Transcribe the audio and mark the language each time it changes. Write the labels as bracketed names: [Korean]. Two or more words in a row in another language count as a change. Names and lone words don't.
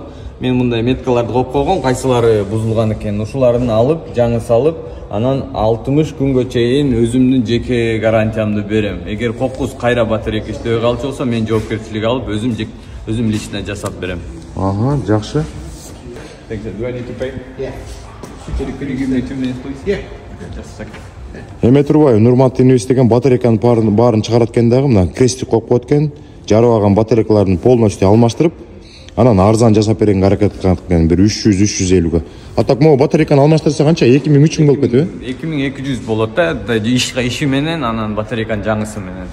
[Kyrgyz] Мен мындай меткаларды коюп койгом, кайсылары бузулган экен. Ушуларын алып, жаңы салып, анан 60 күнгө чейин өзүмдүн жеке гарантиямды берем. Эгер кокус кайра батарейка иштебей калчу болсо, мен жоопкерчилик алып, өзүм лично жасап берем. Жакшы. [English] Do I need to pay? Yeah. Could you give me 2 minutes, please? Yeah. Just a second. [Kyrgyz] Эме турбайбы, Нурмат Энебиз деген батарейканын баарын чыгарат экен дагы, мына крестик коюп коет экен. Жарыбаган батарейкаларын полностью алмаштырып, анан арзан жасап беренге аракет кылат экен, бир 300-350га. [Russian] А так могу [Kyrgyz] батарейканы алмаштырса канча? 2000-3000 болуп кетеби? 2200 болот да, иши менен, анан батарейканын жаңысы менен.